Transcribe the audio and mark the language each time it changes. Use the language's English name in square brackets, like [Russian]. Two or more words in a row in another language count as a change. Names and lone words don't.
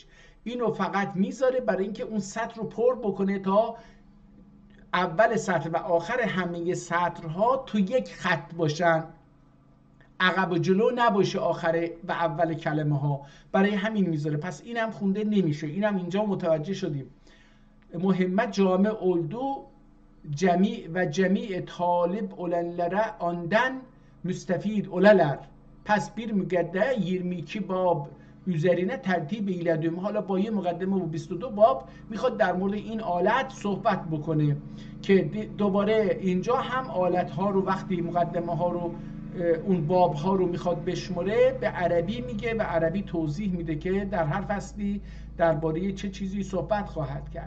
[Persian] اینو فقط میذاره برای اینکه اون سطر رو پر بکنه تا اول سطر و آخر همه سطرها تو یک خط باشن، عقب و جلو نباشه آخر و اول کلمه ها، برای همین میذاره. پس اینم خونده نمیشه. اینم اینجا متوجه شدیم. [Turkish] mühimmat cami oldu cemi talib olanlara andan müstefid olalar. پس bir mügedde 22 باب üzerine tertib eyledim. [Persian] حالا با یه مقدمه و 22 باب میخواد در مورد این آلت صحبت بکنه که دوباره اینجا هم آلت ها رو وقتی مقدمه ها رو اون باب ها رو میخواد بشمره به عربی میگه و عربی توضیح میده که در هر فصلی درباره چه چیزی صحبت خواهد کرد.